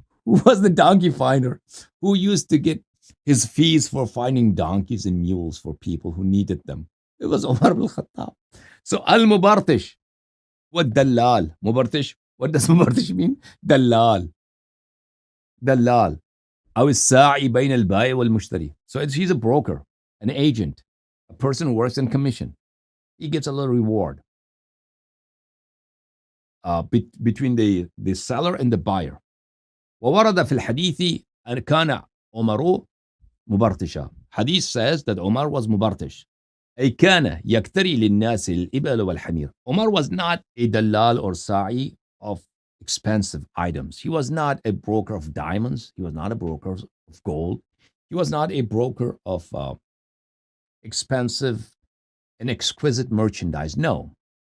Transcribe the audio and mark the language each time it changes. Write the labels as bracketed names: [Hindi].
[English] Who was the donkey finder? Who used to get his fees for finding donkeys and mules for people who needed them? It was Omar ibn Khattab. So al-Mubartish, what Dallal? Mubartish, what does Mubartish mean? Dallal. Dallal. [Arabic] أو الساعي بين البائع والمشتري. [English] So he's a broker, an agent, a person who works in commission. He gets a little reward between the seller and the buyer. [Arabic] وورد في الحديث أن كان عمر مبرتشا. [English] Hadith says that Omar was mubartish. [Arabic] أي كان يكتري للناس الإبل والحمير. [English] Omar was not a dalal or sa'i of expensive items. He was not a broker of diamonds. He was not a broker of gold. He was not a broker of expensive and exquisite merchandise. No.